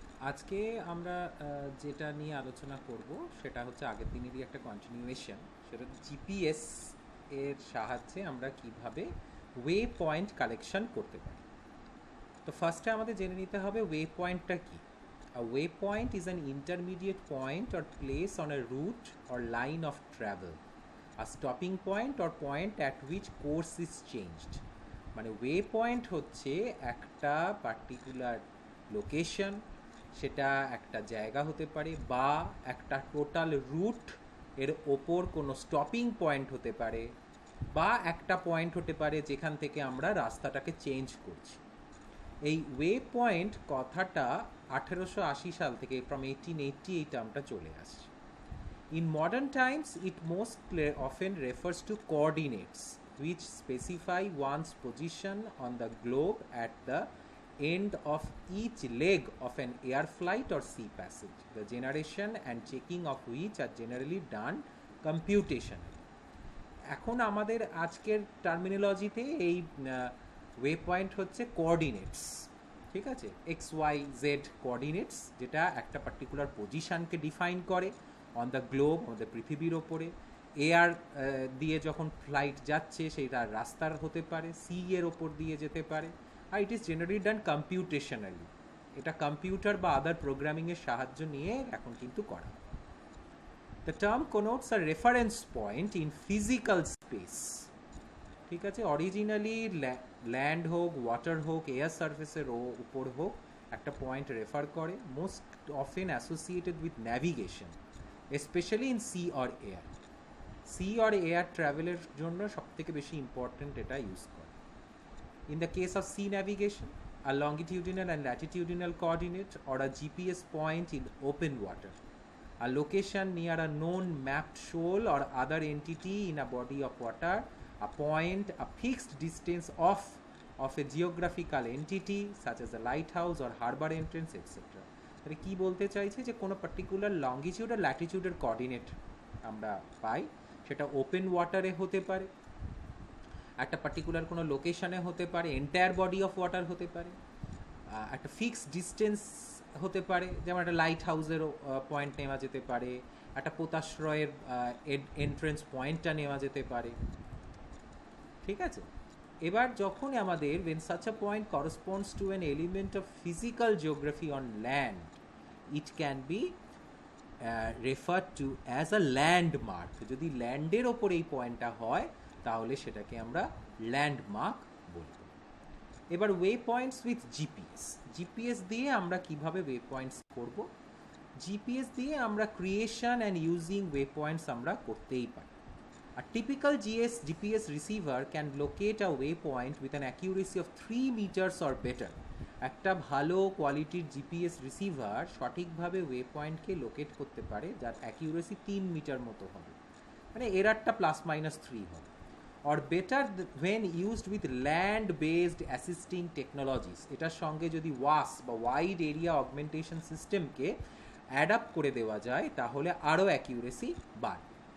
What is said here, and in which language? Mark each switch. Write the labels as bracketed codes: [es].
[bn] আজকে আমরা যেটা নিয়ে আলোচনা করব সেটা হচ্ছে আগের দিনেরই একটা কন্টিনিউয়েশন। সেটা জিপিএস এর সাহায্যে আমরা কিভাবে ওয়ে পয়েন্ট কালেকশন করতে পারি। তো ফার্স্টে আমাদের জেনে নিতে হবে ওয়ে পয়েন্টটা কি। [en] A waypoint is an intermediate point or place on a route or line of travel. A stopping point or point at which course is changed. [bn] মানে ওয়ে পয়েন্ট হচ্ছে একটা পার্টিকুলার লোকেশন, সেটা একটা জায়গা হতে পারে বা একটা টোটাল রুট এর ওপর কোনো স্টপিং পয়েন্ট হতে পারে বা একটা পয়েন্ট হতে পারে যেখান থেকে আমরা রাস্তাটাকে চেঞ্জ করছি। এই ওয়ে পয়েন্ট কথাটা 1880 সাল থেকে, ফ্রম 1880 এই টার্মটা চলে আসছে। [en] In modern times, it most often refers to coordinates which specify one's position on the globe at the end of each leg of an air flight or sea passage, the generation and checking of which are generally done computationally. [bn] এখন আমাদের আজকের টার্মিনোলজিতে এই way point হচ্ছে coordinates. ঠিক আছে, x Y Z coordinates, যেটা একটা particular পজিশানকে define করে [en] on the globe, [bn] আমাদের পৃথিবীর ওপরে। এয়ার দিয়ে যখন ফ্লাইট যাচ্ছে সেটা রাস্তার হতে পারে, সি এর ওপর দিয়ে যেতে পারে, আর [en] It is generally done computationally. [bn] এটা কম্পিউটার বা আদার প্রোগ্রামিংয়ের সাহায্য নিয়ে এখন কিন্তু করা। [en] The term connotes a reference point in physical space. [bn] ঠিক আছে, অরিজিনালি ল্যান্ড হোক, ওয়াটার হোক, এয়ার সার্ফেসের উপর হোক, একটা পয়েন্ট রেফার করে, [en] Most often associated with navigation, specially in sea or air. [bn] C or air ট্রাভেলের জন্য সবথেকে বেশি ইম্পর্টেন্ট এটা ইউজ করে। [en] In the case of sea navigation, a longitudinal and latitudinal coordinate or a GPS point in open water, a location near a known mapped shoal or other entity in a body of water, a point, a fixed distance of a geographical entity such as a lighthouse or harbor entrance, etc. [bn] তাহলে কি বলতে চাইছে যে কোনো particular longitude আর ল্যাটিটিউডের coordinate আমরা পাই, সেটা open ওয়াটারে হতে পারে, একটা পার্টিকুলার কোনো লোকেশনে হতে পারে, এন্টায়ার বডি অফ ওয়াটার হতে পারে, একটা ফিক্সড ডিস্টেন্স হতে পারে, যেমন একটা লাইট হাউসেরও পয়েন্ট নেওয়া যেতে পারে, একটা পোতাশ্রয়ের এন্ট্রেন্স পয়েন্টটা নেওয়া যেতে পারে। ঠিক আছে, এবার যখন আমাদের [en] when such a point corresponds to an element of physical geography on land, it can be referred to as a landmark. [bn] যদি ল্যান্ডের ওপর এই পয়েন্টটা হয় তাহলে সেটাকে আমরা ল্যান্ডমার্ক বলব। এবার way points with GPS. GPS দিয়ে আমরা কিভাবে ওয়ে পয়েন্টস করব? জিপিএস দিয়ে আমরা creation and using way points আমরা করতেই পারি। [en] A typical GPS receiver can locate a waypoint with an accuracy of 3 meters or better. [bn] একটা ভালো কোয়ালিটির জিপিএস রিসিভার সঠিকভাবে ওয়ে পয়েন্টকে লোকেট করতে পারে যার অ্যাকিউরেসি 3 মিটার মতো হবে, মানে এরারটা +-3 হবে। [en] or better when used with land based assisting technologies, [bn] এটার সঙ্গে যদি ওয়াস বা ওয়াইড এরিয়া অগমেন্টেশন সিস্টেমকে অ্যাডাপ্ট করে দেওয়া যায় তাহলে আরও অ্যাকিউরেসি বাড়বে।